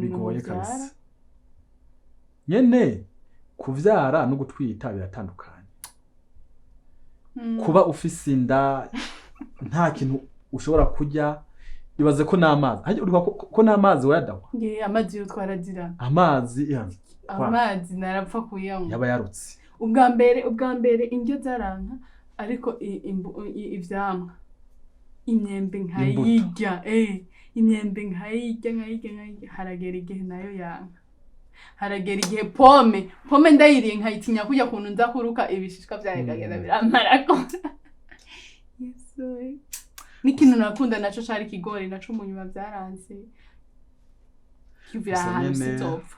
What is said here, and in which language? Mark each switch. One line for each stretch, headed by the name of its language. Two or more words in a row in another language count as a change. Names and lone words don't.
Rundi: bigoye kabisa nyene kuvyara no gutwita biratandukanye kuba ufise inda nta kintu ushobora kurya ibaze ko n'amazi haje urwa ko n'amazi wayadawa amazi yo twarazira amazi narapfa kuyanywa yaba yarutse ubwa mbere indyo zaranka ariko ivyamwa imyembe nkayirya imyembe nkayirya haragera igihe nayo yanka haragera igihe pome ndayiriye nkayitinya kujya kuntu nza kuruka ibishishwa byarigagenda biramarako Yesu n'ikintu nakunda naco cari kigori naco mu nyuma byaranze kivira ahantu sizopfa